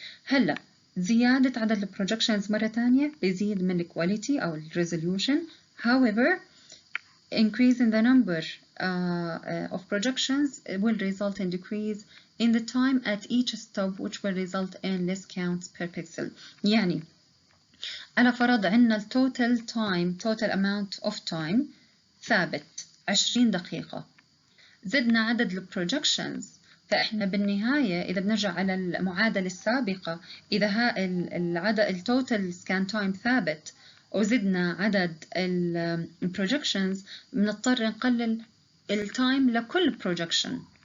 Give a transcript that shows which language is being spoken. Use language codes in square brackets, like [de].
[ar] هلا زيادة عدد البروجكشنز مرة تانية بيزيد من الكواليتي أو الريزوليوشن. [en] however increase in the number of projections will result in decrease in the time at each stop, which will result in less counts per pixel. [ar] يعني على فرض عندنا [en] total time total amount of time [ar] ثابت 20 دقيقة، زدنا عدد البروجكشنز، فإحنا بالنهاية إذا بنرجع على المعادلة السابقة، إذا العدد التوتال سكان تايم ثابت وزدنا عدد البروجكشنز بنضطر نقلل التايم لكل بروجكشن.